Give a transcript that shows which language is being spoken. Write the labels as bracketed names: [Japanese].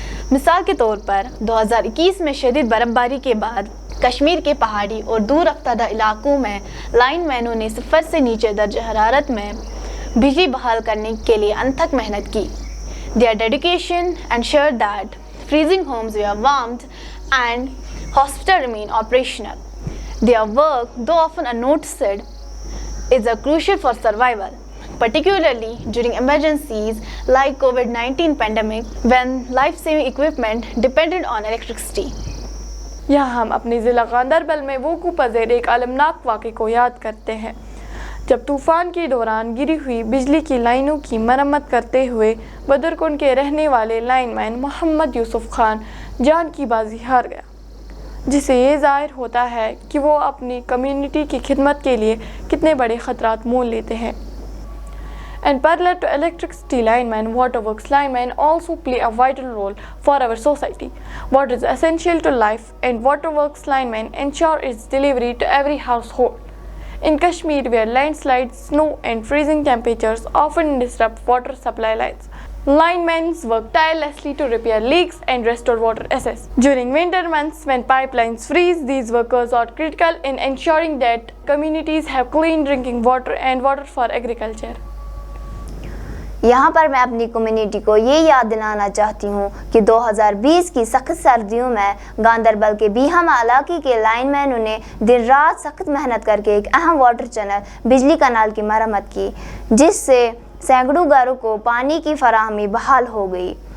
[Urdu] مثال کے طور پر 2021 میں شدید برف باری کے بعد کشمیر کے پہاڑی اور دور افتادہ علاقوں میں لائن مینوں نے 0 سے نیچے درجہ حرارت میں بجلی بحال کرنے کے لیے انتھک محنت کی۔ [English] Their dedication ensured that freezing homes were warmed and hospitals remain operational. Their work, though often unnoticed, is crucial for survival, particularly during emergencies like COVID-19 pandemic when life-saving equipment depended on electricity. [Urdu] یہاں ہم اپنے ضلع گاندربل میں وقوع پذیر ایک المناک واقعے کو یاد کرتے ہیں جب طوفان کے دوران گری ہوئی بجلی کی لائنوں کی مرمت کرتے ہوئے بدرکنڈ کے رہنے والے لائن مین محمد یوسف خان جان کی بازی ہار گیا، جس سے یہ ظاہر ہوتا ہے کہ وہ اپنی کمیونٹی کی خدمت کے لیے کتنے بڑے خطرات مول لیتے ہیں۔ [English] And parallel to electricity linemen, waterworks linemen also play a vital role for our society. Water is essential to life, and waterworks linemen ensure its delivery to every household. In Kashmir, where landslides, snow, and freezing temperatures often disrupt water supply lines, linemen work tirelessly to repair leaks and restore water access. During winter months, when pipelines freeze, these workers are critical in ensuring that communities have clean drinking water and water for agriculture. [Urdu] یہاں پر میں اپنی community کو یہ یاد دلانا چاہتی ہوں کہ 2020 کی سخت سردیوں میں گاندربل کے بیہم علاقے کے لائن مینوں نے دن رات سخت محنت کر کے ایک اہم واٹر چینل بجلی کنال کی مرمت کی، جس سے سینکڑوں گھروں کو پانی کی فراہمی بحال ہو گئی۔